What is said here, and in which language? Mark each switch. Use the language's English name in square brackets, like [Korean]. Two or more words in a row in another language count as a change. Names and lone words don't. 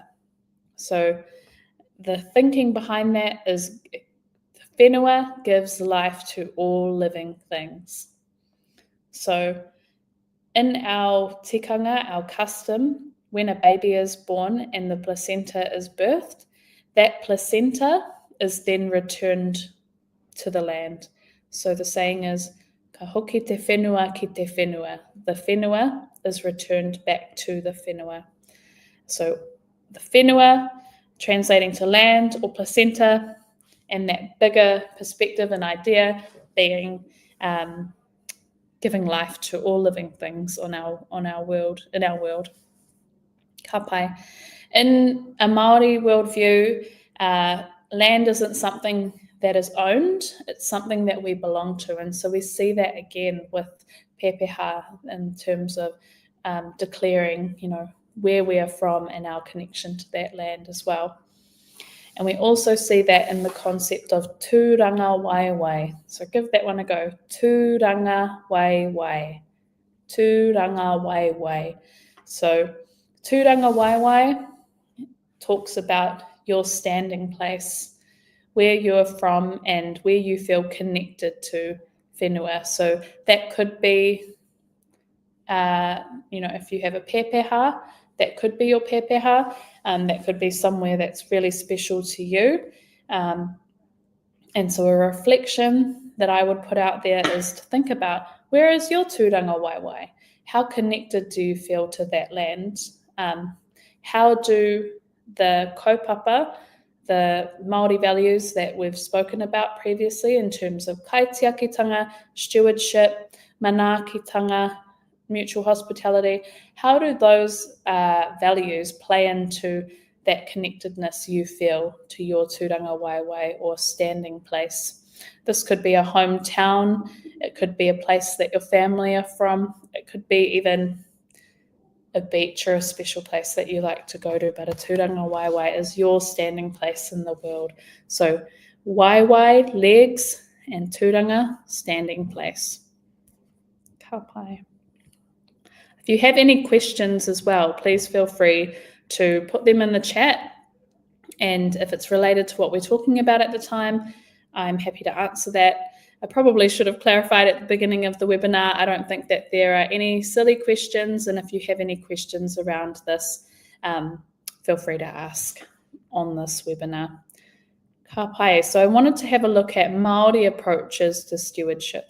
[English] So the thinking behind that is whenua gives life to all living things. So in our tikanga, our custom, when a baby is born and the placenta is birthed, that placenta is then returned to the land. So the saying is, [Māori] ka hoki te whenua ki te whenua. [English] The whenua is returned back to the whenua. So the whenua translating to land or placenta, and that bigger perspective and idea being giving life to all living things in our world. [Māori] Ka pai. [English] In a Maori worldview, land isn't something that is owned, it's something that we belong to. And so we see that again with pepeha in terms of declaring, where we are from and our connection to that land as well. And we also see that in the concept of [Māori] tūranga waiwai. [English] So give that one a go. [Māori] Tūranga waiwai. Tūranga waiwai. [English] So [Māori] Tūranga Waiwai [English] talks about your standing place, where you're from and where you feel connected to whenua. So that could be, if you have a pepeha, that could be your pepeha. That could be somewhere that's really special to you. And so a reflection that I would put out there is to think about, where is your [Māori] tūranga waiwai? [English] How connected do you feel to that land? How do the kaupapa, the Maori values that we've spoken about previously in terms of kaitiakitanga, stewardship, manaakitanga, mutual hospitality, how do those values play into that connectedness you feel to your [Māori] tūranga waiwai [English] or standing place? This could be a hometown, it could be a place that your family are from, it could be even a beach or a special place that you like to go to, but a [Māori] tūranga waiwai [English] is your standing place in the world. So waiwai, legs, and tūranga, standing place. [Māori] Ka pai. [English] If you have any questions as well, please feel free to put them in the chat. And if it's related to what we're talking about at the time, I'm happy to answer that. I probably should have clarified at the beginning of the webinar. I don't think that there are any silly questions. And if you have any questions around this, feel free to ask on this webinar. [Māori] Ka pai. [English] So I wanted to have a look at Maori approaches to stewardship.